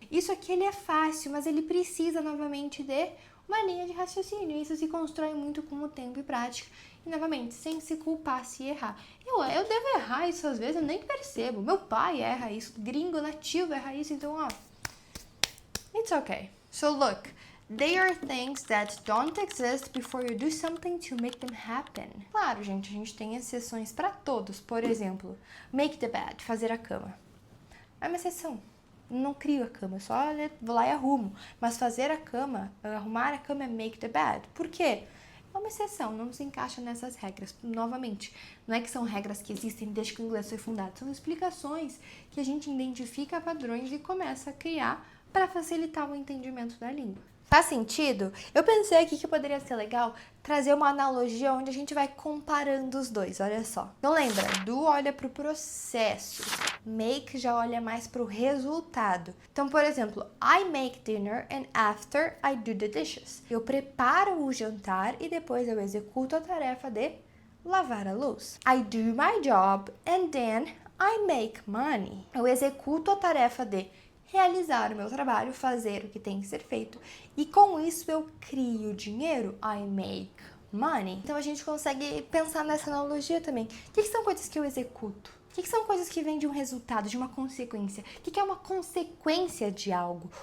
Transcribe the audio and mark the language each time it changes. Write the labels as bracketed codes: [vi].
[pt] Isso aqui ele é fácil, mas ele precisa novamente de uma linha de raciocínio. Isso se constrói muito com o tempo e prática. E, novamente, sem se culpar, se errar. Eu devo errar isso às vezes, eu nem percebo. Meu pai erra isso, gringo nativo erra isso, então, [en] it's okay. So, look, they are things that don't exist before you do something to make them happen. [pt] Claro, gente, a gente tem exceções para todos. Por exemplo, [en] make the bed, [pt] fazer a cama. É uma exceção. Não crio a cama, só vou lá e arrumo. Mas fazer a cama, arrumar a cama é [en] make the bed. [pt] Por quê? é uma exceção, não se encaixa nessas regras. Novamente, não é que são regras que existem desde que o inglês foi fundado, são explicações que a gente identifica padrões e começa a criar para facilitar o entendimento da língua. Faz sentido? Eu pensei aqui que poderia ser legal trazer uma analogia onde a gente vai comparando os dois, olha só. Então lembra, do olha para o processo, make já olha mais para o resultado. Então, por exemplo, [en] I make dinner and after I do the dishes. [pt] Eu preparo o jantar e depois eu executo a tarefa de lavar a louça. [en] I do my job and then I make money. [pt] Eu executo a tarefa de realizar o meu trabalho, fazer o que tem que ser feito. E com isso eu crio dinheiro. [en] I make money. [pt] Então a gente consegue pensar nessa analogia também. O que são coisas que eu executo? O que são coisas que vêm de um resultado, de uma consequência? O que é uma consequência de algo?